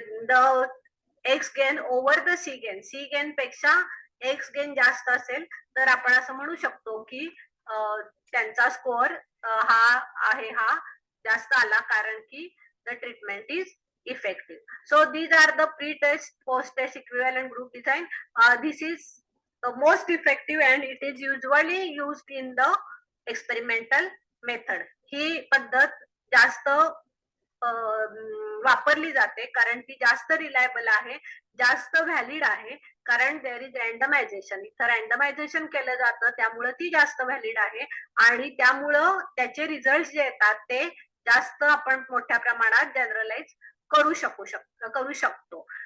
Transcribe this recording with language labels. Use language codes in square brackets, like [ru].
[mr] The x gain over the C gain पेक्षा x gain जास्त असेल तर आपण असं म्हणू शकतो की त्यांचा स्कोअर हा जास्त आला, कारण की [en] The treatment is effective. So these are the pre-test, post-test equivalent group design. This is most effective and it is usually used in the experimental method. [mr] ही पद्धत जास्त वापरली जाते कारण ती जास्त रिलायबल आहे, जास्त व्हॅलिड आहे, कारण [en] There is randomization. [mr] इथं रँडमायझेशन केलं जातं त्यामुळं ती जास्त व्हॅलिड आहे आणि त्यामुळं त्याचे रिझल्ट जे येतात ते जास्त आपण मोठ्या प्रमाणात जनरलाइज करू शकतो.